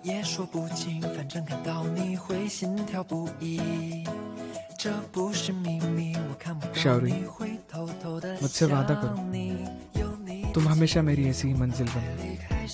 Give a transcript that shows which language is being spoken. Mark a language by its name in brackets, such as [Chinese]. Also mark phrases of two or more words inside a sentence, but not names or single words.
[Chinese] 说不清，反正看到你会心跳不已。这不是秘密，我看不到你会偷偷的 [Hindi] मुझसे वादा करो तुम हमेशा मेरी ऐसी ही मंजिल बनो।